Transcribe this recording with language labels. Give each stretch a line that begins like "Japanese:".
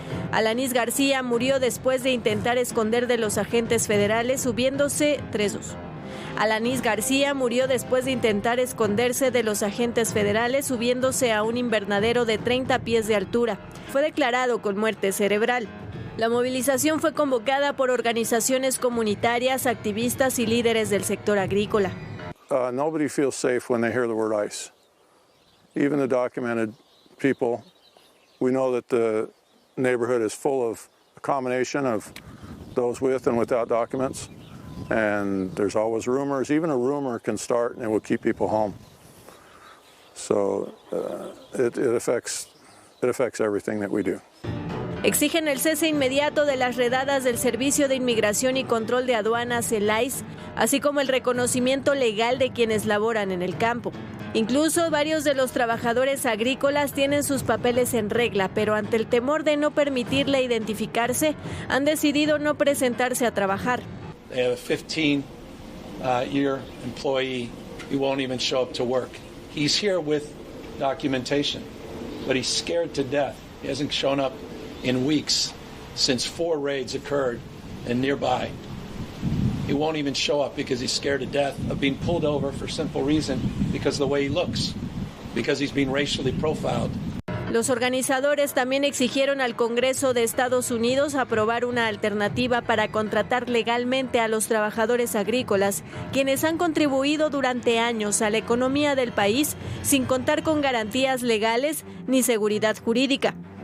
Spanish: Alanís García murió después de intentar esconder de los agentes federales subiéndose Alanís García murió después de intentar esconderse de los agentes federales subiéndose a un invernadero de 30 pies de altura. Fue declarado con muerte cerebral. La movilización fue convocada por organizaciones comunitarias, activistas y líderes del sector agrícola.
English: Nobody feels safe when they hear the word ICE. Even the documented people, we know that the neighborhood is full of a combination of those with and without documents. And there's always rumors. Even a rumor can start and it will keep people home. So it affects everything that we do.
Spanish: Exigen el cese inmediato de las redadas del Servicio de Inmigración y Control de Aduanas, el ICE, así como el reconocimiento legal de quienes laboran en el campo. Incluso varios de los trabajadores agrícolas tienen sus papeles en regla, pero ante el temor de no permitirle identificarse, han decidido no presentarse a trabajar.
English: They have a 15-year employee who won't even show up to work. He's here with documentation, but he's scared to death He hasn't shown up in weeks since 4 raids occurred in nearby. He won't even show up because he's scared to death of being pulled over for simple reason because of the way he looks, because he's being racially profiled.
Spanish: Los organizadores también exigieron al Congreso de Estados Unidos aprobar una alternativa para contratar legalmente a los trabajadores agrícolas, quienes han contribuido durante años a la economía del país sin contar con garantías legales ni seguridad jurídica.